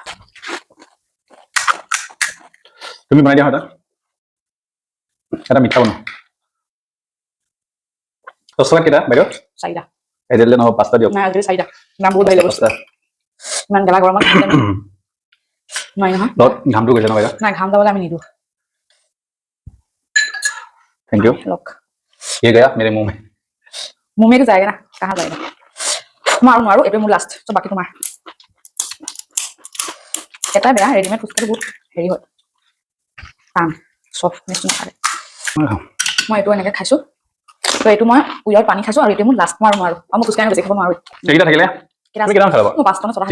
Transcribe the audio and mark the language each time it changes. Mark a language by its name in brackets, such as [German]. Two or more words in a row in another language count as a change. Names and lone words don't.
[Assamese] তুমি বনাই দিয়া এটা মিঠা বনাওঁ 10 টকাত কেইটা বাইদেউ 4টা এই দিলে নহ'ব 5টা দিয়ক নাই আজি 4টা নাম বহুত বাঢ়িলে বস্তু ইমান গেলা গৰমত নোৱাৰি নহয় ঘামটো গৈছে ন বাইদেউ নাই ঘাম যাবলৈ আমি নিদিওঁ [English] thank you [Hindi] लोग ये गया मेरे मुंह में तो जाएगा ना कहाँ जाएगा मारू ये मोर लास्ट तो बाकी तुम्हार [Assamese] এটা বেয়া ৰেডিমেড ফুচকাটো বহুত হেৰি হয় টান সফ্টনেছ নাথাকে মই এইটো এনেকৈ খাইছোঁ তো এইটো মই উইয়াৰ পানী খাইছোঁ আৰু এইটো মোৰ লাষ্ট মাৰো আৰু মই ফুচকা বেছি খাব নোৱাৰোঁ এইকেইটা থাকিলে তুমি কিমান খালা মই 5টা নে 6টা